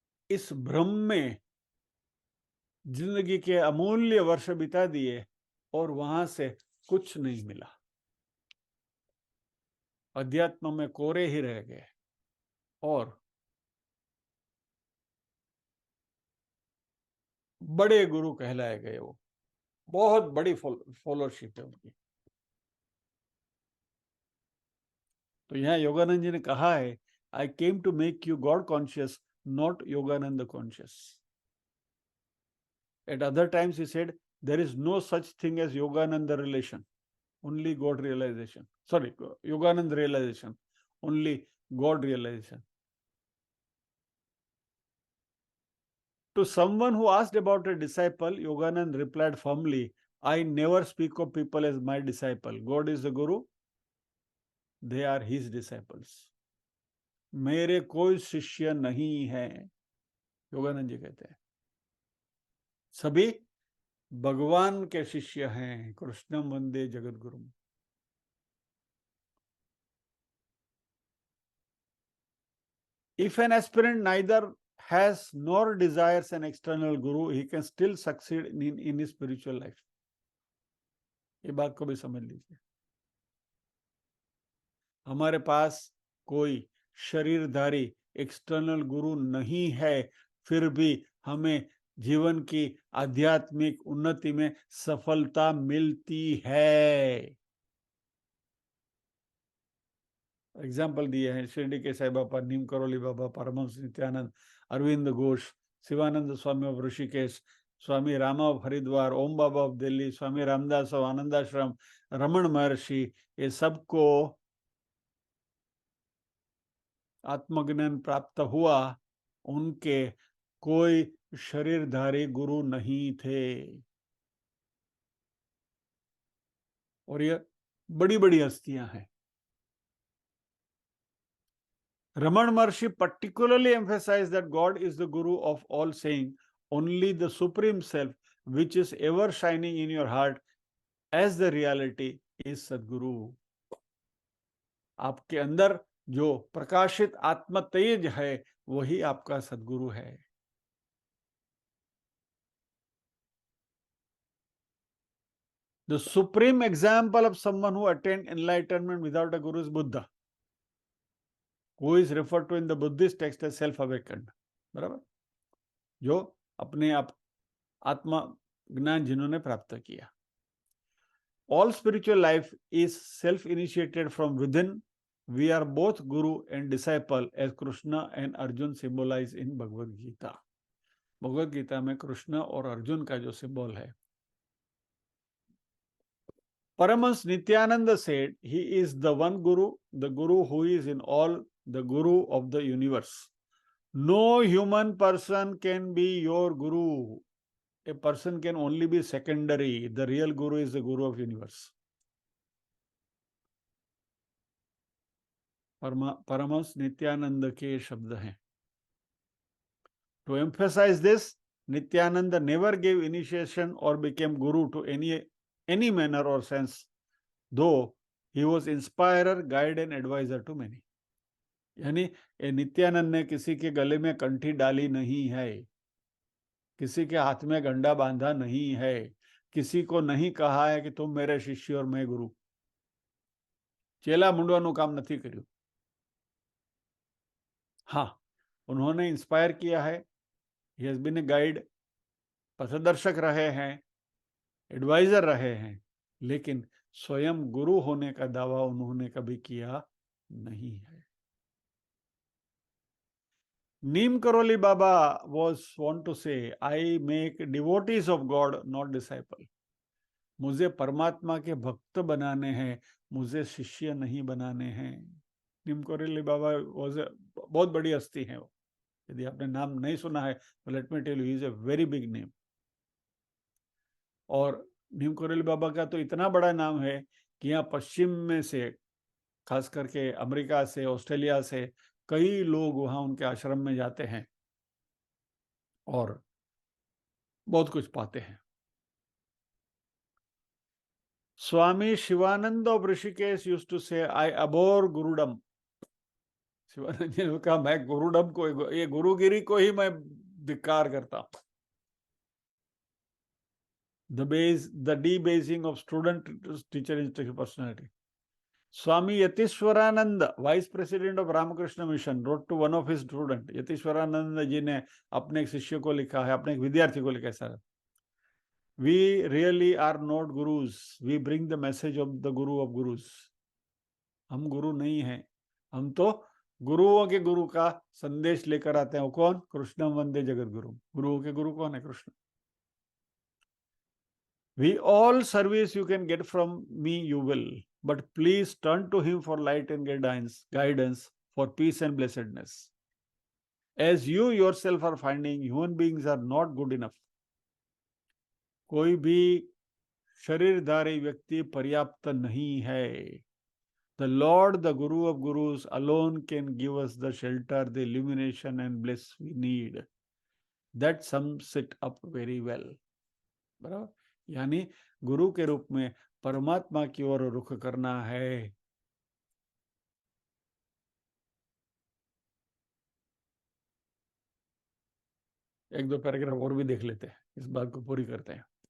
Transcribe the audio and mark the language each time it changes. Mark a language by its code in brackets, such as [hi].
[hi] इस भ्रम में जिंदगी के अमूल्य वर्ष बिता दिए और वहां से कुछ नहीं मिला, अध्यात्म में कोरे ही रह गए और बड़े गुरु कहलाए गए। वो बहुत बड़ी फॉलोशिप है उनकी। तो यहाँ योगानंद जी ने कहा है, [en] I came to make you God conscious, not Yogananda conscious. At other times he said, there is no such thing as Yogananda relation, only God realization. Sorry, Yogananda realization, only God realization. To someone who asked about a disciple, Yoganand replied firmly, I never speak of people as my disciple. God is the Guru, they are his disciples. [hi] मेरे कोई शिष्य नहीं है, योगानंद जी कहते हैं, सभी भगवान के शिष्य हैं। [sa] कृष्णम वंदे Jagat Guru. [en] If an aspirant neither has nor desires an external guru, he can still succeed in his spiritual life. [hi] ये बात को भी समझ लीजिए। हमारे पास कोई शरीरधारी एक्सटर्नल गुरु नहीं है, फिर भी हमें जीवन की आध्यात्मिक उन्नति में सफलता मिलती है। एग्जाम्पल दिए हैं शिरडी के साई बाबा, नीम करोली बाबा, परमहंस नित्यानंद, अरविंद घोष, शिवानंद स्वामी of Rishikesh, Swami Rama of Haridwar, Om Baba of Delhi, Swami Ramdas of Anandashram, Raman महर्षि, ये सबको आत्मज्ञान प्राप्त हुआ। उनके कोई शरीरधारी गुरु नहीं थे और ये बड़ी बड़ी हस्तियां हैं। [en] Raman Maharshi particularly emphasized that God is the Guru of all, saying, only the Supreme Self, which is ever shining in your heart as the reality, is Sadguru. [hi] आपके अंदर जो प्रकाशित आत्म तेज है वही आपका सदगुरु है। [en] The supreme example of someone who attained enlightenment without a guru is Buddha, who is referred to in the Buddhist text as self-awakened. [hi] बराबर, जो अपने आप आत्मा ज्ञान जिन्होंने प्राप्त किया। [en] All spiritual life is self-initiated from within. We are both guru and disciple, as Krishna and Arjun symbolize in Bhagavad Gita. [hi] Bhagavad Gita में कृष्ण और अर्जुन का जो सिंबल है। [en] Paramahansa Nityananda said, he is the one guru, the guru who is in all, the guru of the universe. No human person can be your guru. A person can only be secondary. The real guru is the guru of universe. [hi] Paramhans Nityanand के शब्द हैं। [en] To emphasize this, Nityananda never gave initiation or became guru to any manner or sense, though he was inspirer, guide and advisor to many. [hi] यानी नित्यानंद ने किसी के गले में कंठी डाली नहीं है, किसी के हाथ में गंडा बांधा नहीं है, किसी को नहीं कहा है कि तुम मेरे शिष्य और मैं गुरु। [gu] चेला मुंडવાનું काम નથી કર્યું। [hi] हाँ, उन्होंने इंस्पायर किया है, [en] he has been a guide, [hi] पथदर्शक रहे हैं, एडवाइजर रहे हैं, लेकिन स्वयं गुरु होने का दावा उन्होंने कभी किया नहीं है। [en] Neem Karoli Baba was want to say, I make devotees of God, not disciple. [hi] मुझे परमात्मा के भक्त बनाने हैं, मुझे शिष्य नहीं बनाने हैं। नीम करोली बाबा बहुत बड़ी हस्ती है। यदि आपने नाम नहीं सुना है तो [en] Let me tell you, he is a very big name. [hi] और नीम करोली बाबा का तो इतना बड़ा नाम है कि यहाँ पश्चिम में से, खास करके अमेरिका से, ऑस्ट्रेलिया से कई लोग वहां उनके आश्रम में जाते हैं और बहुत कुछ पाते हैं। [en] Swami Shivananda of Rishikesh used to say, I abhor gurudom. [hi] शिवानंद जी ने कहा, मैं गुरुडम को, ये गुरुगिरी को ही मैं धिक्कार करता हूं। [en] The debasing of student teacher institution personality. Swami Yatishwarananda, Vice President of Ramakrishna Mission, wrote to one of his students. [hi] Yatishwaranand जी ने अपने एक शिष्य को लिखा है, अपने एक विद्यार्थी को लिखा है, sir, [en] We really are not gurus. We bring the message of the guru of gurus. [hi] हम गुरु नहीं हैं, हम तो गुरुओं के गुरु का संदेश लेकर आते हैं। वो कौन? [sa] कृष्णम वंदे जगत गुरु। [hi] गुरुओं के गुरु कौन है? Krishna. [en] We all service you can get from me, you will, but please turn to him for light and guidance, for peace and blessedness. As you yourself are finding, human beings are not good enough. [hi] कोई भी शरीरधारी व्यक्ति पर्याप्त नहीं है। [en] The Lord, the Guru of Gurus, alone can give us the shelter, the illumination and bliss we need. That sums it up very well. [hi] बराबर? यानी गुरु के रूप में परमात्मा की ओर रुख करना है। एक दो पैराग्राफ और भी देख लेते हैं, इस बात को पूरी करते हैं।